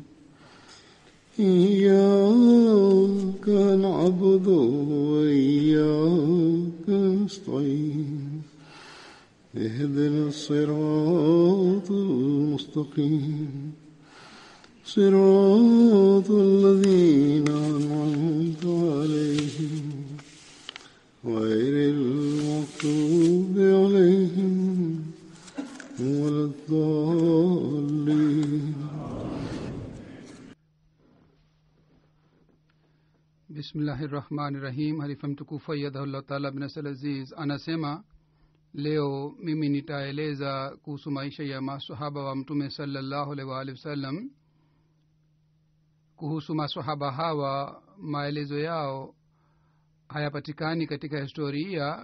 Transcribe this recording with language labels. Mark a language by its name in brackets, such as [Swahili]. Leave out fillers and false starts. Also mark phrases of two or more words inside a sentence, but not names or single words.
[Arabic] إياك نعبد وإياك نستعين اهدنا الصراط المستقيم صراط الذين أنعمت عليهم غير المغضوب عليهم ولا الضالين. Bismillahirrahmanirrahim. [Swahili] Halifa mtukufu [Arabic] أيده الله تعالى [Swahili] bin Nasr Aziz anasema, leo mimi nitaeleza kuhusu maisha ya maswahaba wa mtume [Arabic] صلى الله عليه وسلم. [Swahili] Kuhusu maswahaba hawa, maelezo yao hayapatikani katika historia.